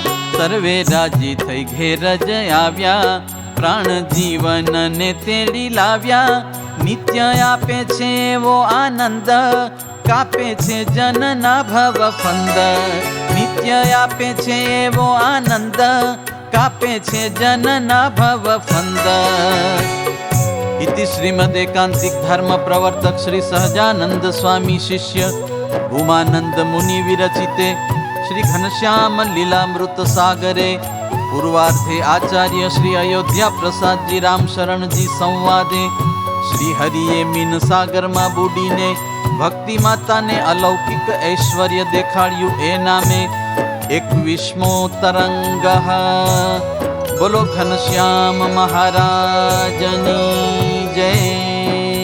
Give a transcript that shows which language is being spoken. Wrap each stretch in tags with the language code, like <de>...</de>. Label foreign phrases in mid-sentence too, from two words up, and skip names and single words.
<gu>સર્વે રાજી થઈ ઘેર જ આવ્યા, પ્રાણ જીવનને તેડી લાવ્યા. નિત્ય આપે છે એવો આનંદ, કાપે છે જનના ભવ ફંદ. નિત્ય આપે છે એવો આનંદ, કાપે છે જનના ભવ ફંદ.</gu> <sa>इति श्रीमदेकांतिक धर्म प्रवर्तक श्री सहजानंद स्वामी शिष्य उमानंद मुनि विरचिते श्री घनश्याम लीलामृत सागरे पूर्वार्धे आचार्य श्री अयोध्या प्रसाद जी राम शरण जी संवादे</sa> <gu>શ્રી હરિએ મીન સાગર માં બૂડીને ભક્તિ માતા ને અલૌકિક ઐશ્વર્ય દેખાડ્યું એ નામે 21મો તરંગ। બોલો ઘનશ્યામ મહારાજની જય।</gu>